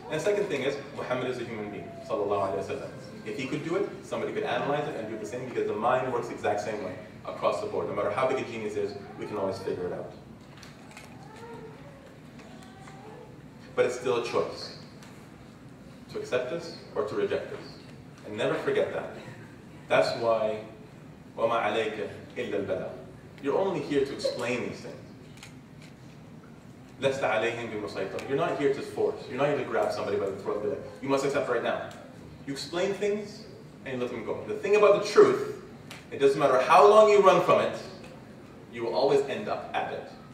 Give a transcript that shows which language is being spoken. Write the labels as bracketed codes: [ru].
[en] And the second thing is, Muhammad is a human being, sallallahu alaihi wasallam. If he could do it, somebody could analyze it and do the same, because the mind works the exact same way across the board. No matter how big a genius is, we can always figure it out. But it's still a choice, to accept this or to reject this. And never forget that. That's why, [ar] وَمَا عَلَيْكَ إِلَّا الْبَلَاغُ. [en] You're only here to explain these things. [ar] لَسْتَ عَلَيْهِمْ بِمُسَيْطِرٍ. [en] You're not here to force. You're not here to grab somebody by the throat and be like, you must accept right now. You explain things and you let them go. The thing about the truth, it doesn't matter how long you run from it, you will always end up at it.